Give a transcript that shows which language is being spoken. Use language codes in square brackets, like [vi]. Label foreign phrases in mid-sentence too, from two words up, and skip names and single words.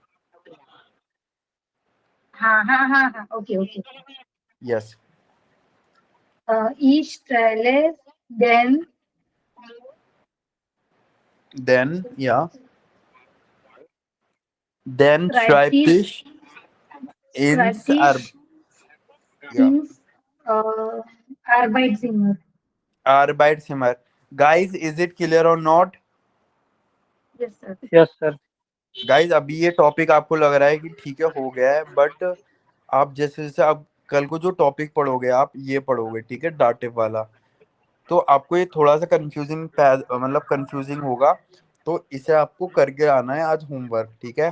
[hi] हाँ हाँ हाँ हाँ, [en] okay okay. [hi] यस, ईच पहले देन [de] den, ja den Schreibtisch, Schreibtisch ins Ar, ins Arbeitszimmer. Arbeitszimmer. [en] Guys, is it clear or not? Yes sir. yes sir. [hi] गाइज अभी ये टॉपिक आपको लग रहा है कि ठीक है हो गया है, बट आप जैसे जैसे आप कल को जो टॉपिक पढ़ोगे, आप ये पढ़ोगे, ठीक है, डाटिव वाला, तो आपको ये थोड़ा सा कंफ्यूजिंग, मतलब कंफ्यूजिंग होगा। तो इसे आपको करके आना है आज होमवर्क, ठीक है।